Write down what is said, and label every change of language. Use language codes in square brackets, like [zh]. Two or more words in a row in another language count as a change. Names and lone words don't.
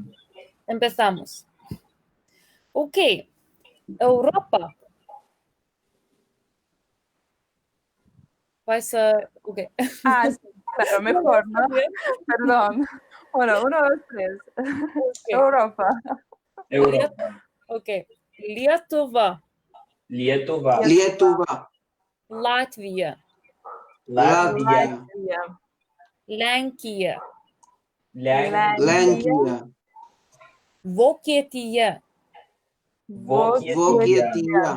[es] empezamos. Ok, Europa. Ok. Ah, sí, claro, mejor, ¿no? Perdón. Bueno, 1, 2, 3. Europa. Europa. [lt] Ok, Lietuva, Lietuva. Lietuva, Latvia, Latvia. Lenkija, Lenkija, Vokietija, Vokietija,